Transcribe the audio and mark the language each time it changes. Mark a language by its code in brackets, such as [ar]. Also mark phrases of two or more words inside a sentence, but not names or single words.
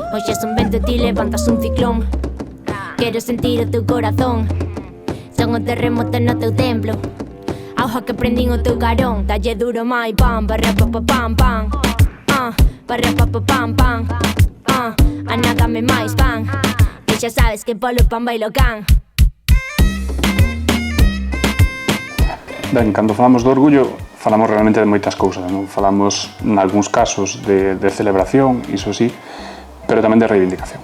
[gl] Hoxe es un vento e ti levantas un ciclón. Quero sentir o teu corazón. Son o terremoto no teu templo. Auja que prendín o teu carón. Dalle duro mai pam, barra pa pa pam pam. Barra pa pa pam pam. Anágame máis pan. E xa sabes que polo pan bailo can. Ben, cando falamos do orgullo, falamos realmente de moitas cousas, non? Falamos, nalgúns casos, de celebración, iso sí, pero tamén de reivindicación.